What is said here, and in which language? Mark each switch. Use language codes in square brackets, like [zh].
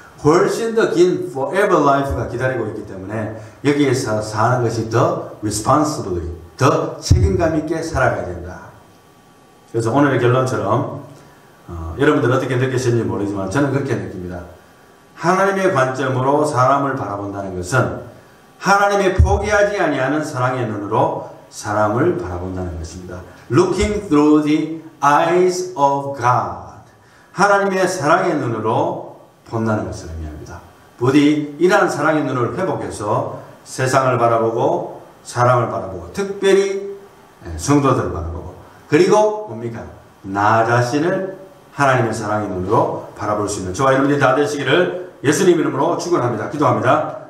[ko] 훨씬 더 긴 [en] forever life [ko] 가 기다리고 있기 때문에 여기에서 사는 것이 더 [en] responsibly, [ko] 더 책임감 있게 살아가야 된다. 그래서 오늘의 결론처럼 여러분들 어떻게 느끼시는지 모르지만 저는 그렇게 느낍니다. 하나님의 관점으로 사람을 바라본다는 것은 하나님의 포기하지 아니하는 사랑의 눈으로 사람을 바라본다는 것입니다. [en] Looking through the eyes of God. [ko] 하나님의 사랑의 눈으로 본다는 것을 의미합니다. 부디 이러한 사랑의 눈을 회복해서 세상을 바라보고 사람을 바라보고 특별히 성도들을 바라보고, 그리고 뭡니까? 나 자신을 하나님의 사랑의 눈으로 바라볼 수 있는 저와 여러분들이 다 되시기를 예수님 이름으로 축원합니다. 기도합니다.